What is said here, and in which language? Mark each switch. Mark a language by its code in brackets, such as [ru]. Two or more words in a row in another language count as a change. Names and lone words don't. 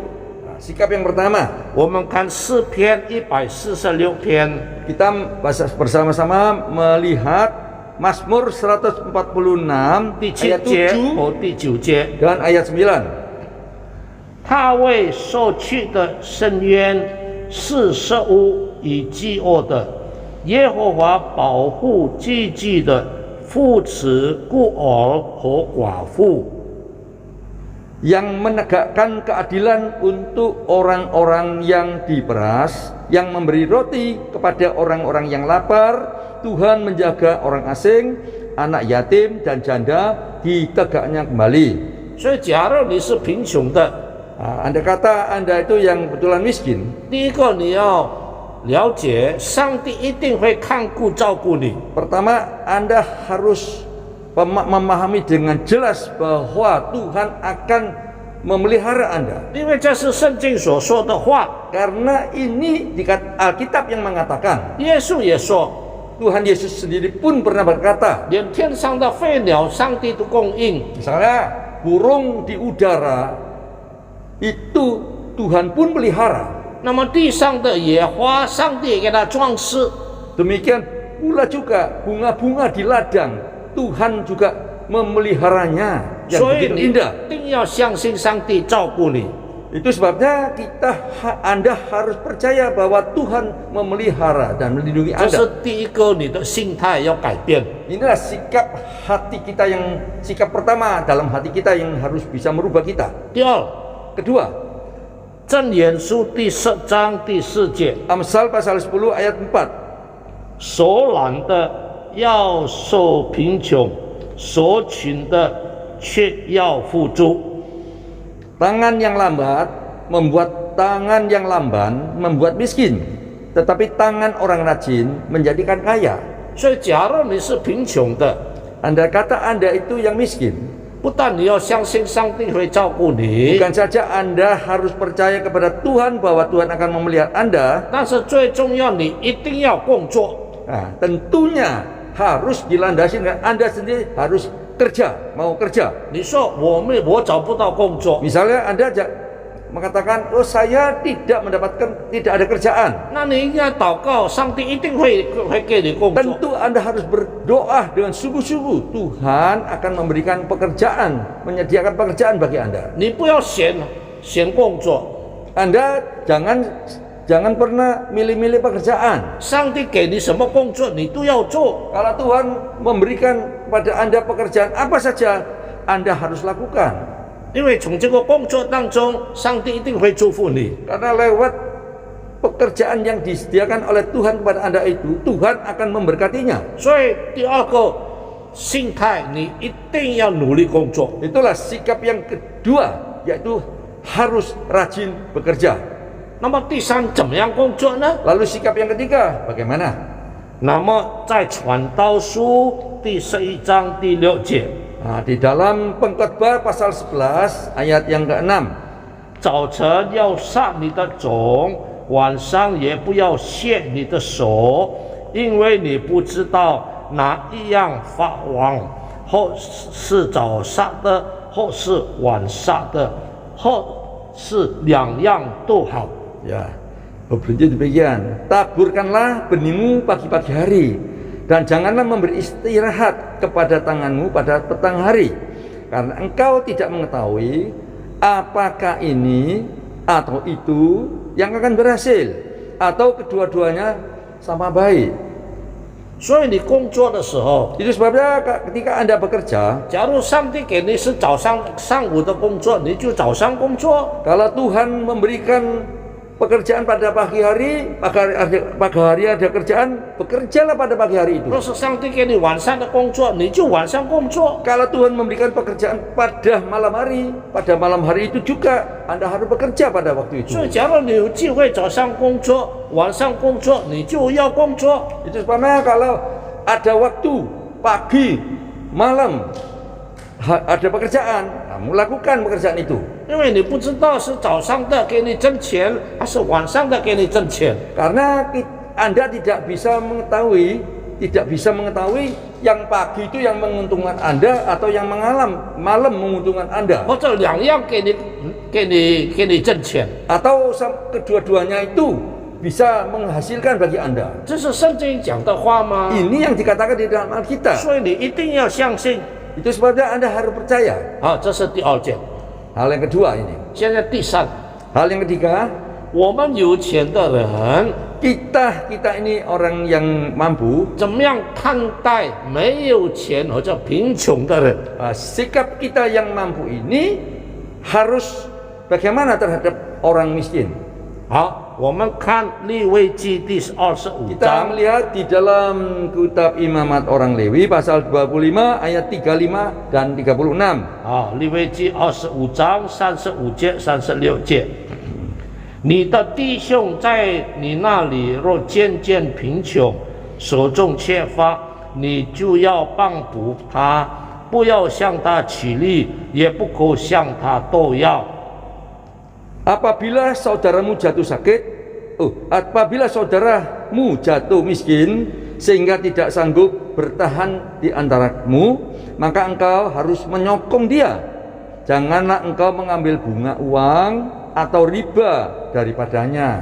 [id] Sikap yang pertama, [zh] 我们看诗篇146篇， [id] kita bersama-sama melihat Mazmur 146 [zh] 第7 [id] ayat [zh] 节 7 和第9节。 [id] dan ayat 9. [zh] 他为受去的深渊是食物与饥饿的，耶和华保护积聚的，扶持孤儿和寡妇。 [id] Yang menegakkan keadilan untuk orang-orang yang diperas, yang memberi roti kepada orang-orang yang lapar. Tuhan menjaga orang asing, anak yatim dan janda ditegaknya kembali. [zh] 所以，假如你是贫穷的， [id] Anda kata Anda itu yang kebetulan miskin. [zh] 第一个你要了解，上帝一定会看顾照顾你。 [id] Pertama, Anda harus memahami dengan jelas bahwa Tuhan akan memelihara Anda. [zh] 因为这是圣经所说的话， [id] Karena ini di Alkitab yang mengatakan, [zh] 耶稣也说， [id] Tuhan Yesus sendiri pun pernah berkata, [zh] 连天上的飞鸟，上帝都供应。 [id] misalnya burung di udara itu Tuhan pun pelihara. [zh] 那么地上的野花，上帝也给它装饰。 [id] Demikian pula juga bunga-bunga di ladang, Tuhan juga memeliharanya yang [zh] 所以 [id] begitu [zh] 你 [id] indah. [zh] 一定要相信上帝照顾你。 [id] Itu sebabnya Anda harus percaya bahwa Tuhan memelihara dan melindungi [zh] 这是 [id] Anda. [zh] 第一个，你的心态要改变。 [id] Inilah sikap hati kita sikap pertama dalam hati kita yang harus bisa merubah kita. [zh] 第二， [id] Kedua, [zh] 箴言书第10章第4节， [id] Amsal pasal 10 ayat 4. [zh] 所懒的要受贫穷，所勤的却要富足。 [id] Tangan yang lambat membuat tangan yang lamban membuat miskin, tetapi tangan orang rajin menjadikan kaya. [zh] 所以，假如你是贫穷的， [id] Anda kata Anda itu yang miskin, [zh] 不但你要相信上帝会照顾你， [id] Bukan saja Anda harus percaya kepada Tuhan bahwa Tuhan akan memelihara Anda, [zh] 但是最重要，你一定要工作。 [id] nah, tentunya harus dilandasi dengan Anda sendiri harus kerja, mau kerja. [zh] 你说我找不到工作， [id] Misalnya Anda mengatakan, oh saya tidak ada kerjaan. [zh] 那你应该祷告，上帝一定会给你工作。 [id] Tentu Anda harus berdoa dengan sungguh-sungguh. Tuhan akan memberikan pekerjaan, menyediakan pekerjaan bagi Anda. [zh] 你不要选工作， [id] Anda jangan pernah milih-milih pekerjaan. [zh] 上帝给你什么工作，你都要做。 [id] Kalau Tuhan memberikan pada Anda pekerjaan apa saja, Anda harus lakukan. [zh] 因为从这个工作当中，上帝一定会祝福你。 [id] Karena lewat pekerjaan yang disediakan oleh Tuhan kepada Anda itu, Tuhan akan memberkatinya. [zh] 所以第二个心态，你一定要努力工作。 [id] Itulah sikap yang kedua, yaitu harus rajin bekerja. [zh] 那么第三，怎么样工作呢？ [id] Lalu sikap yang ketiga, bagaimana? [zh] 那么在传道书第11章第6节， [id] Nah, di dalam Pengkhotbah pasal 11 ayat yang ke-6, [zh] 早晨要杀你的种，晚上也不要卸你的手，因为你不知道哪一样发旺，或是早杀的，或是晚杀的，或是两样都好。 [id] ya, berbunyi demikian. Taburkanlah benihmu pagi-pagi hari, dan janganlah memberi istirahat kepada tanganmu pada petang hari, karena engkau tidak mengetahui apakah ini atau itu yang akan berhasil, atau kedua-duanya sama baik. [zh] 所以你工作的时候， [id] Itu sebabnya ketika Anda bekerja, [zh] 假如上帝给你是上午的工作，你就早上工作。 [id] kalau Tuhan memberikan pekerjaan pada pagi hari ada kerjaan, bekerjalah pada pagi hari itu. [zh] 若是上帝给你晚上的工作，你就晚上工作。 [id] Kalau Tuhan memberikan pekerjaan pada malam hari itu juga Anda harus bekerja pada waktu [zh] 所以， [id] itu. [zh] 假如你有机会早上工作、晚上工作，你就要工作。 [id] Itu sebabnya kalau ada waktu pagi, malam ada pekerjaan, kamu lakukan pekerjaan itu. [zh] 因为你不知道是早上的给你挣钱，还是晚上的给你挣钱。 [id] Karena Anda tidak bisa mengetahui yang pagi itu yang menguntungkan Anda atau yang malam menguntungkan Anda. [zh] 或者两样给你挣钱， [id] Atau kedua-duanya itu bisa menghasilkan bagi Anda. [zh] 这是圣经讲的话吗？ [id] Ini yang dikatakan di dalam Alkitab. [zh] 所以你一定要相信。 [id] Itu sebabnya Anda harus percaya. [zh] 好，这是第二件。 [id] Hal yang kedua ini. [zh] 现在第三， [id] Hal yang ketiga, [zh] 我们有钱的人 [id] kita ini orang yang mampu, [zh] 怎么样看待没有钱或者贫穷的人？ [id] sikap kita yang mampu ini harus bagaimana terhadap orang miskin. [zh] 好，我们看利未记第25 [id] Kita [zh] 章。 [id] melihat di dalam kitab Imamat orang Lewi pasal 25 ayat 35 dan 36. [zh] 啊，利未记25章35节、36节。你的弟兄在你那里若渐渐贫穷，手中缺乏，你就要帮补他，不要向他起立，也不可向他斗要。 [id] Apabila saudaramu jatuh miskin sehingga tidak sanggup bertahan di antaramu, maka engkau harus menyokong dia. Janganlah engkau mengambil bunga uang atau riba daripadanya.